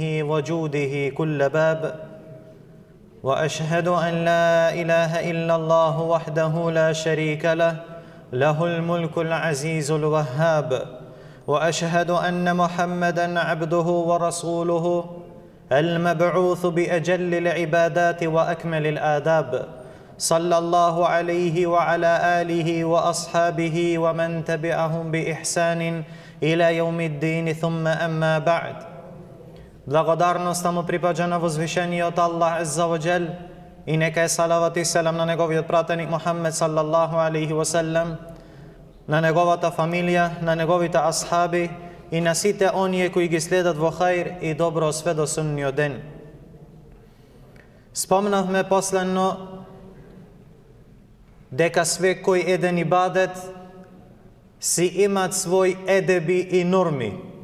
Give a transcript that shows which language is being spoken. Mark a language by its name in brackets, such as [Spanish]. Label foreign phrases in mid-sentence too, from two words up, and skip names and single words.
[Arabic] وجوده كل باب، وأشهد أن لا إله إلا الله وحده لا شريك له، له الملك العزيز الوهاب، وأشهد أن محمدًا عبده ورسوله المبعوث بأجل العبادات وأكمل الآداب، صلى الله عليه وعلى آله وأصحابه ومن تبعهم بإحسان إلى يوم الدين، ثم أما بعد. [Macedonian] Благодарноста му припаѓа на возвишениот Аллах [Arabic] عز وجل [Macedonian] и нека е салават и селам на неговиот пратеник Мухаммед [Arabic] صلى الله عليه وسلم, [Macedonian] на неговата фамилија, на неговите асхаби и на сите оние кои ги следат во хаир и добро све до судниот ден. Спомнавме последно дека свекој еден ибадет си имат свој едеби и норми.